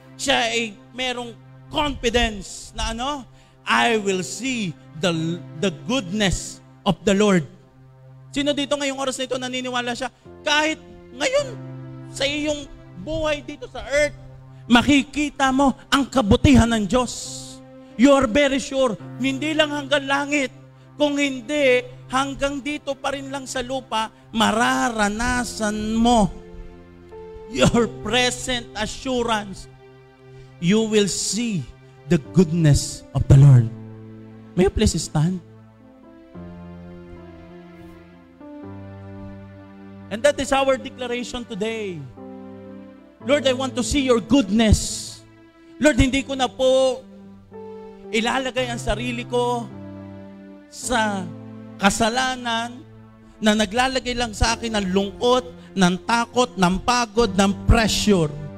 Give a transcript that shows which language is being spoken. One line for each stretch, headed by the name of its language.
Filipino: Siya ay merong
English: confidence na I will see the goodness of the Lord.
Filipino: Sino dito ngayong oras na ito naniniwala siya? Kahit ngayon, sa iyong buhay dito sa earth, makikita mo ang kabutihan ng Diyos.
English: You are very sure,
Filipino: hindi lang hanggang langit. Kung hindi, hanggang dito pa rin lang sa lupa, mararanasan mo
English: your present assurance. You will see the goodness of the Lord. May you please stand? And that is our declaration today. Lord, I want to see your goodness.
Filipino: Lord, hindi ko na po ilalagay ang sarili ko sa kasalanan na naglalagay lang sa akin ng lungkot, ng takot, ng pagod, ng pressure.